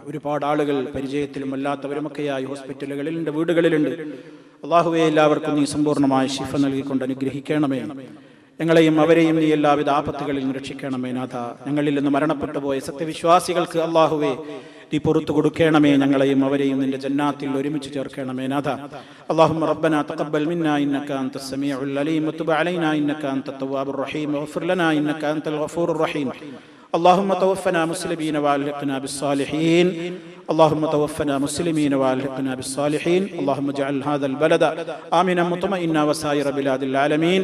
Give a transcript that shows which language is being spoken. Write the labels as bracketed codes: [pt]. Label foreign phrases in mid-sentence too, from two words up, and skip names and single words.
[ml] ഒരുപാട് ആളുകൾ പരിചയത്തിലും അല്ലാത്തവരുമൊക്കെയായി ഹോസ്പിറ്റലുകളിലുണ്ട്, വീടുകളിലുണ്ട്. അള്ളാഹുവെ, എല്ലാവർക്കും നീ സമ്പൂർണ്ണമായ ശിഫ നൽകിക്കൊണ്ട് അനുഗ്രഹിക്കണമേ. ഞങ്ങളെയും അവരെയും നീ എല്ലാവിധ ആപത്തുകളിൽ നിന്ന് രക്ഷിക്കണമേ നാഥ. ഞങ്ങളിൽ നിന്ന് മരണപ്പെട്ടു പോയ സത്യവിശ്വാസികൾക്ക് അള്ളാഹുവെ നീ പുറത്തു കൊടുക്കണമേ. ഞങ്ങളെയും അവരെയും നിന്റെ ജന്നാത്തിൽ ഒരുമിച്ച് ചേർക്കണമേ നാഥ. [ar] اللهم ربنا تقبل منا إنك أنت السميع العليم وتب علينا إنك أنت التواب الرحيم واغفر لنا إنك أنت الغفور الرحيم. اللهم توفنا مسلمين وألحقنا بالصالحين. اللهم توفنا مسلمين والحقنا بالصالحين. اللهم اجعل هذا البلد آمنا مطمئنا وسائر بلاد العالمين.